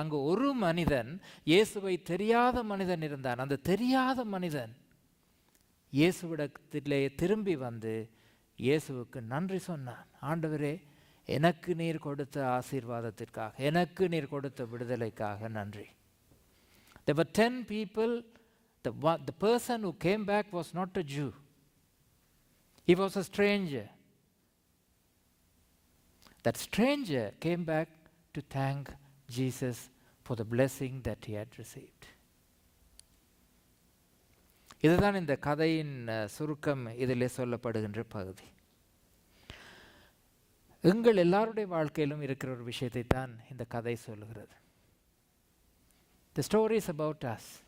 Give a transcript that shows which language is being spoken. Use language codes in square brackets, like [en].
[ta] அங்கு ஒரு மனிதன், இயேசுவை தெரியாத மனிதன் இருந்தான். அந்த தெரியாத மனிதன் இயேசுவிடத்திலே திரும்பி வந்து இயேசுவுக்கு நன்றி சொன்னான். ஆண்டவரே, எனக்கு நீர் கொடுத்த ஆசீர்வாதத்திற்காக, எனக்கு நீர் கொடுத்த விடுதலைக்காக நன்றி. [en] There were 10 people. The person who came back was not a Jew. He was a stranger. That stranger came back to thank Jesus for the blessing that he had received. [ta] இதுதான் இந்த கதையின் சுருக்கம், இதிலே சொல்லப்படுகின்ற பகுதி. எங்கள் எல்லாருடைய வாழ்க்கையிலும் இருக்கிற ஒரு விஷயத்தை தான் இந்த கதை சொல்லுகிறது. [en] The story is about us.